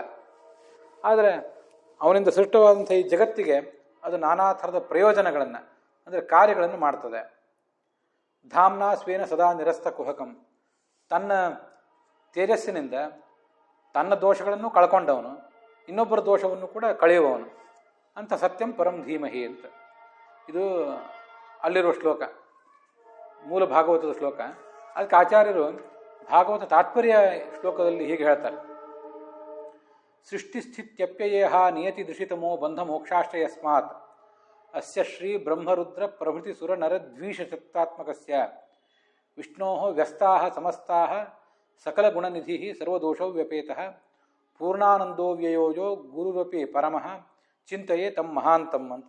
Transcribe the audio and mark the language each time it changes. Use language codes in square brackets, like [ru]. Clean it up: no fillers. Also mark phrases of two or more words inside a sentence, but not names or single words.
[kn] ಆದರೆ ಅವನಿಂದ ಸೃಷ್ಟವಾದಂಥ ಈ ಜಗತ್ತಿಗೆ ಅದು ನಾನಾ ಥರದ ಪ್ರಯೋಜನಗಳನ್ನು ಅಂದರೆ ಕಾರ್ಯಗಳನ್ನು ಮಾಡ್ತದೆ. [sa] ಧಾಮ್ನಾ ಸ್ವೇನ ಸದಾ ನಿರಸ್ತ ಕುಹಕಂ. [kn] ತನ್ನ ತೇಜಸ್ಸಿನಿಂದ ತನ್ನ ದೋಷಗಳನ್ನು ಕಳ್ಕೊಂಡವನು, ಇನ್ನೊಬ್ಬರ ದೋಷವನ್ನು ಕೂಡ ಕಳೆಯುವವನು ಅಂತ [sa] ಸತ್ಯಂ ಪರಂ ಧೀಮಹಿ [kn] ಅಂತ. ಇದು ಅಲ್ಲಿರುವ ಶ್ಲೋಕ, ಮೂಲ ಭಾಗವತದ ಶ್ಲೋಕ. ಅದಕ್ಕೆ ಆಚಾರ್ಯರು ಭಾಗವತ ತಾತ್ಪರ್ಯ ಶ್ಲೋಕದಲ್ಲಿ ಹೀಗೆ ಹೇಳ್ತಾರೆ: [sa] ಸೃಷ್ಟಿಸ್ಥಿತ್ಯಪ್ಯಯೇಹ ನಿಯತಿ ದೃಶಿತಮೋ ಬಂಧ ಮೋಕ್ಷಾಶ್ಚ ಯಸ್ಮಾತ್ ಅಸ್ಯ ಶ್ರೀ ಬ್ರಹ್ಮರುದ್ರ ಪ್ರಭೃತಿ ಸುರ ನರ ದ್ವಿಷಶಕ್ತಾತ್ಮಕಸ್ಯ ವಿಷ್ಣೋಃ ವ್ಯಸ್ತಾಃ ಸಮಸ್ತಾಃ ಸಕಲ ಗುಣನಿಧಿ ಸರ್ವದೋಷೌ ವ್ಯಪೇತಃ ಪೂರ್ಣಾನಂದೋ ವ್ಯಯೋಜೋ ಗುರುರಪಿ ಪರಮಃ ಚಿಂತೆಯೇ ತಮ್ಮ ಮಹಾಂತಂ ಅಂತ.